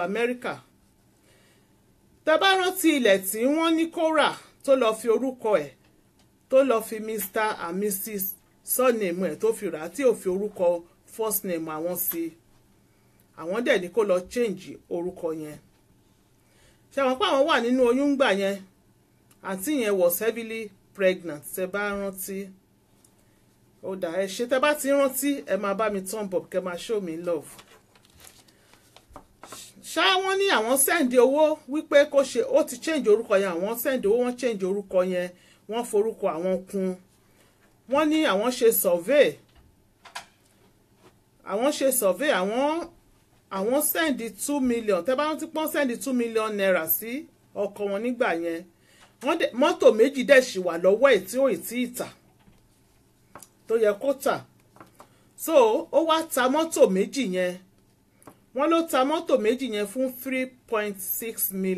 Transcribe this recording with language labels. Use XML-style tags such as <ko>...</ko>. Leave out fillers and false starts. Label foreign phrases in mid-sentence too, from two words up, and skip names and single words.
<yo>Amẹ́ríkà tẹ́ bá rántí ilẹ̀ tí wọ́n ní kó rà tó lọ fi orúkọ ẹ̀ tó lọ fi</yo> <en>Mr and Mrs surname</en> <yo>ẹ̀ tó fi rà tí ò fi orúkọ</yo> <en>first name</en> <yo>àwọn sí àwọn dẹ̀ ní kó lọ change orúkọ yẹn ṣé àwọn pé àwọn wà nínú oyún gbà yẹn àǹtí yẹn</yo> <en>was heavily pregnant</en> <yo>tẹ́ bá rántí ó dà ẹ ṣe tẹ́ bá ti rántí ẹ máa bá mi</yo> <en>turn up</en> <yo>kẹ́ máa</yo> <en>show me love</en> <yo>ṣá wọ́n ní àwọn send owó wípé kó ṣe ó ti change orúkọ yẹn àwọn send owó wọ́n change orúkọ yẹn wọ́n forúkọ àwọn kún wọ́n ní àwọn ṣe survey àwọn send 2 million tẹ́ bá rántí pọ́n send 2 million naira sí ọkọ wọn nígbà yẹn mọ́tò méjì dẹ̀ ṣì wà lọ́wọ́ ẹ̀ tí ò tí ì tà tó yẹ kó tà so ó wá ta mọ́tò méjì yẹn wọ́n ló ta mọ́tò méjì yẹn fún 3.6</yo>